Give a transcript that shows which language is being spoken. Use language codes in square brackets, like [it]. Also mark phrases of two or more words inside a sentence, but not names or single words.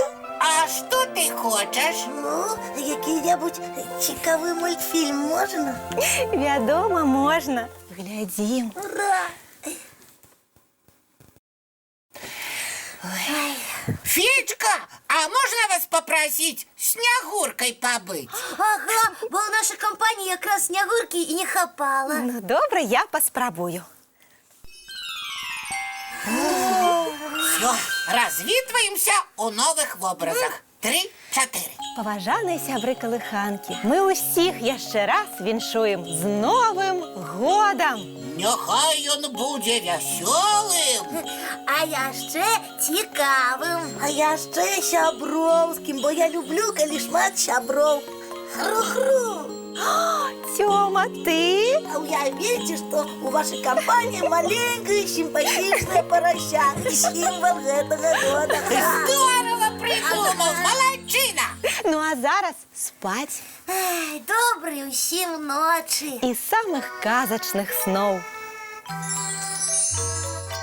[be] А што ты хочаш? Ну, які-небудзь цікавы мультфільм можна? Вядома, можна. Глядзім. Ура! Федька, а можна вас [ru] попросить снягуркой побыть? [be] Ага, бо ў нашай кампаніі якраз снягуркі і не хапала. Ну, добра, я паспрабую. Все, развітваемся [ru] у новых образах. [be] 3, 4. Паважаныя сябры калыханкі, мы ўсіх яшчэ раз віншуем з Новым годам! Няхай ён будзе вясёлым. А яшчэ цікавым. А яшчэ сяброўскім, бо я люблю, калі шмат сяброў. Хру-хру! Тёма, ты? А уявіце, што у вашай кампаніі маленькая сімпатичная парася. Сімвал гэтага года. [ru] Здорово придумал, молодчина. [be] Ну а зараз спаць Ай, добрай усім ночы. і самых казачных сноў.